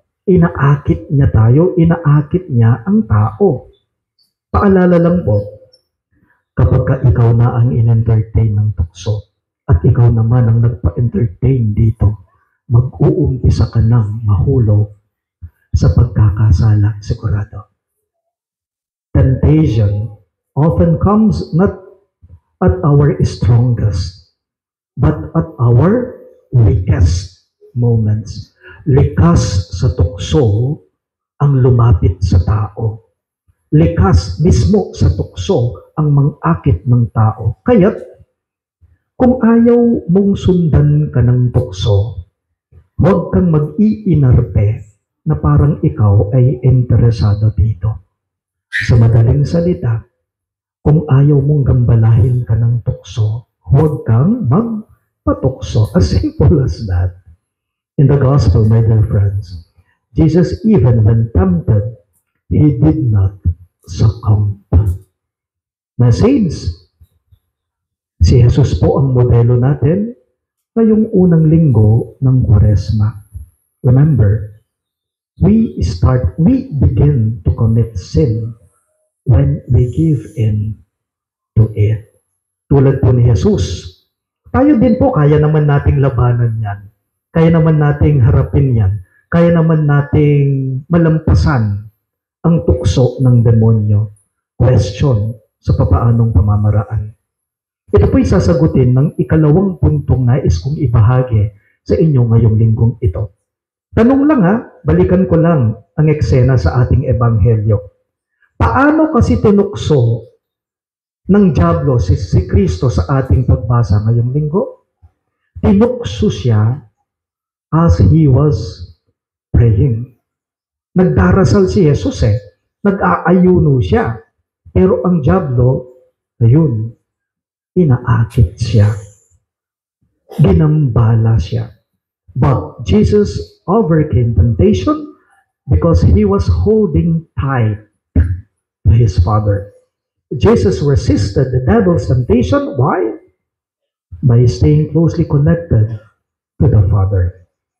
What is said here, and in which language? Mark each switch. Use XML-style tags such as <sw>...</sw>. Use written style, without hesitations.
<tl>Inaakit niya tayo, inaakit niya ang tao. Paalala lang po, kapag ka ikaw na ang in-entertain ng tukso, at ikaw naman ang nagpa-entertain dito, mag-uumpisa ka ng mahulog sa pagkakasala, sigurado.</tl> <en>Temptation often comes not at our strongest, but at our weakest moments.</en> <tl>Likas sa tukso ang lumapit sa tao. Likas mismo sa tukso ang mangakit ng tao. Kaya't kung ayaw mong sundan ka ng tukso, huwag kang mag-iinarte na parang ikaw ay interesado dito. Sa madaling salita, kung ayaw mong gambalahin ka ng tukso, huwag kang magpatukso.</tl> <en>As simple as that. In the gospel, my dear friends, Jesus, even when tempted, He did not succumb.</en> <tl>Message, si Jesus po ang modelo natin ngayong unang linggo ng Kwaresma.</tl> <en>Remember, we begin to commit sin when we give in to it.</en> <tl>Tulad po ni Jesus, tayo din po kaya naman nating labanan yan. Kaya naman nating harapin yan. Kaya naman nating malampasan ang tukso ng demonyo. Question sa papaanong pamamaraan. Ito po'y sasagutin ng ikalawang puntong nais kong ibahagi sa inyo ngayong linggong ito. Tanong lang balikan ko lang ang eksena sa ating ebanghelyo. Paano kasi tinukso ng dyablo si Kristo sa ating pagbasa ngayong linggo? Tinukso siya</tl> <en>as He was praying.</en> <tl>Nagdarasal si Jesus nag-aayuno siya. Pero ang dyablo, ayun, inaakit siya. Ginambala siya.</tl> <en>But Jesus overcame temptation because He was holding tight to His Father. Jesus resisted the devil's temptation. Why? By staying closely connected to the Father.</en>